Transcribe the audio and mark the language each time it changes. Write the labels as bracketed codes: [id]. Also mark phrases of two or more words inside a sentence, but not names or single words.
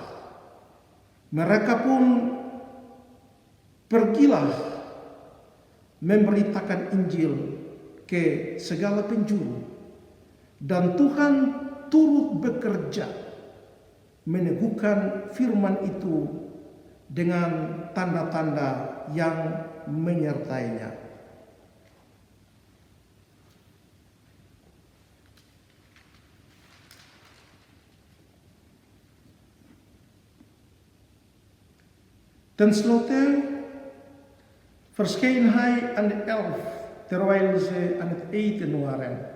[id] Mereka pun pergilah memberitakan Injil ke segala penjuru, dan Tuhan turut bekerja meneguhkan firman itu dengan tanda-tanda yang menyertainya. [nl] Ten slotte verscheen hij aan de 11 terwijl ze aan het eten waren.